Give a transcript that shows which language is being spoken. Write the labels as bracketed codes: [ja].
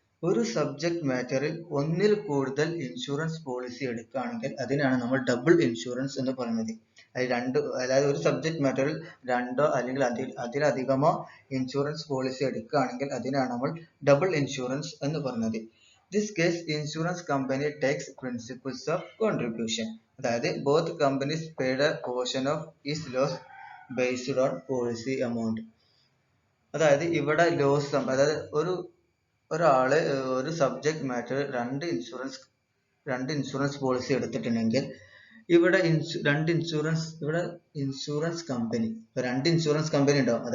[ml] ഒരു സബ്ജക്ട് മാറ്ററിൽ ഒന്നിൽ കൂടുതൽ ഇൻഷുറൻസ് പോളിസി എടുക്കുകയാണെങ്കിൽ അതിനാണ് നമ്മൾ ഡബിൾ ഇൻഷുറൻസ് എന്ന് പറയുന്നത്. അതായത് ഒരു സബ്ജക്ട് മാറ്ററിൽ രണ്ടോ അല്ലെങ്കിൽ അതിലധികമോ ഇൻഷുറൻസ് പോളിസി എടുക്കുകയാണെങ്കിൽ അതിനാണ് നമ്മൾ ഡബിൾ ഇൻഷുറൻസ് എന്ന് പറയുന്നത്. [en] This case, insurance company takes principles of contribution. അതായത് both companies paid a portion of each loss based on policy amount. [ml] അതായത് ഇവിടെ ലോസ് അതായത് ഒരാള് ഒരു സബ്ജക്ട് മാറ്റർ രണ്ട് ഇൻഷുറൻസ് പോളിസി എടുത്തിട്ടുണ്ടെങ്കിൽ ഇവിടെ ഇൻഷുറൻസ് കമ്പനി രണ്ട് ഇൻഷുറൻസ് കമ്പനി ഉണ്ടാവും.